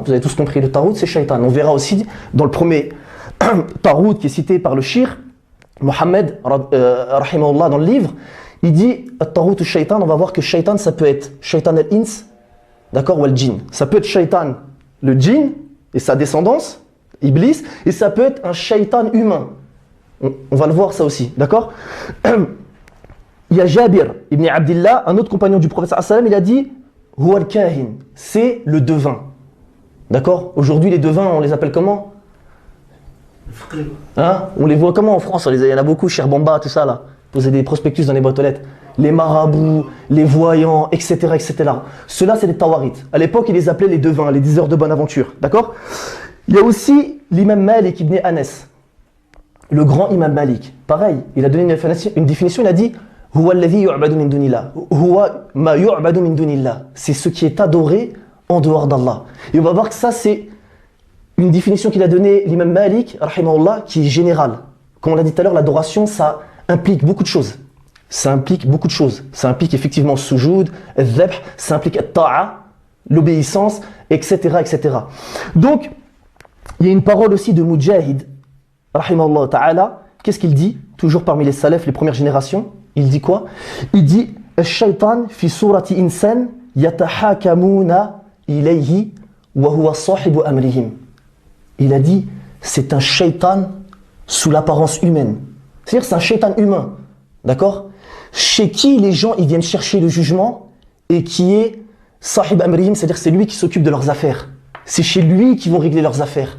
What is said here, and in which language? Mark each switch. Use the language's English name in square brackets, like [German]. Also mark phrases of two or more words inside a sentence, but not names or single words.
[French] Vous avez tous compris, le tarout, c'est shaytan. On verra aussi dans le premier tarout qui est cité par le shir, Mohammed, rahimahullah, dans le livre, il dit [Arabic] الطاغوت الشيطان, [French] on va voir que shaytan, ça peut être [Arabic] شيطان الإنس, [French] d'accord, ou al-jinn. Ça peut être shaytan, le djinn et sa descendance, Iblis, et ça peut être un shaytan humain. On va le voir ça aussi, d'accord. Il y a Jabir ibn Abdillah, un autre compagnon du prophète [Arabic] صلى الله عليه وسلم, [French] il a dit [Arabic] هو الكاهن, [French] c'est le devin. D'accord. Aujourd'hui, les devins, on les appelle comment? Hein? On les voit comment en France? Il y en a beaucoup, Cher Bamba, tout ça là. Poser des prospectus dans les boîtes aux lettres. Les marabouts, les voyants, etc. etc. Ceux-là, c'est les tawarites. À l'époque, ils les appelaient les devins, les diseurs de bonne aventure. D'accord. Il y a aussi l'imam Malik ibn Anas, le grand imam Malik. Pareil, il a donné une définition, il a dit [Arabic] هو الذي يعبد من دون الله. هو ما يعبد من دون الله. [French] C'est ce qui est adoré en dehors d'Allah. Et on va voir que ça, c'est une définition qu'il a donnée l'imam Malik, rahimahullah, qui est générale. Comme on l'a dit tout à l'heure, l'adoration, ça implique beaucoup de choses. Ça implique beaucoup de choses. Ça implique effectivement sujoud, al-dhabh, ça implique al-ta'a, l'obéissance, etc., etc. Donc, il y a une parole aussi de Mujahid, [Arabic] رحمه الله تعالى. [French] Qu'est-ce qu'il dit? Toujours parmi les salafs, les premières générations. Il dit quoi? Il dit [Arabic] الشيطان في صورة إنسان يتحاكمون إليه وهو صاحب أمرهم. [French] Il a dit c'est un shaytan sous l'apparence humaine. C'est-à-dire c'est un shaytan humain. D'accord? Chez qui les gens ils viennent chercher le jugement et qui est [Arabic] صاحب أمرهم, [French] c'est-à-dire c'est lui qui s'occupe de leurs affaires. C'est chez lui qu'ils vont régler leurs affaires.